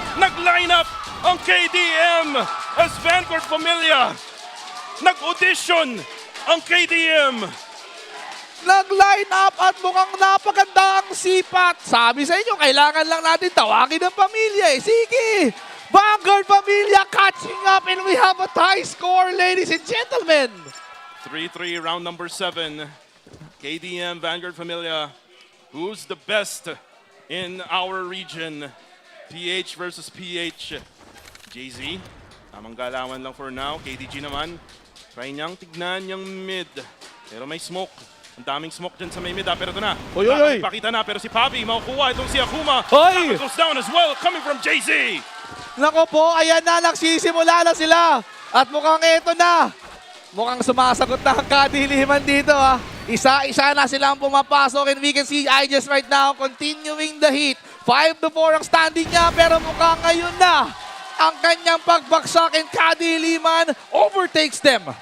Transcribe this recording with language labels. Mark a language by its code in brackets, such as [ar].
[tl] Nag-line up ang KDM as Vanguard Familia. Nag-audition ang KDM. Nag-line up at mukhang napaganda ang sipat. Sabi sa inyo, kailangan lang natin tawagin ng pamilya eh. Sige! [en] Vanguard Pamilya catching up and we have a tie score, ladies and gentlemen. 3-3, round number 7. KDM, Vanguard Familia. Who's the best in our region? [tl] PH versus PH. JZ, tamang galawan lang [en] for now. [tl] KDG naman, try niyang tignan yung mid. Pero may smoke. Ang daming smoke dyan sa may mid. Pero ito na. Oy! Pakita na. Pero si Pabi, makukuha itong si Akuma. Oy! [en] Goes down as well, coming from JZ. [tl] Nako po, ayan na, nagsisimula na sila. At mukhang eto na. Mukhang sumasagot na ang kadiliman dito ha. Isa-isa na silang pumapasok [en] and we can see IJs right now continuing the heat. [tl] 5-4 ang standing niya pero mukhang ngayon na ang kanyang pagbagsak and kadiliman [en] overtakes them.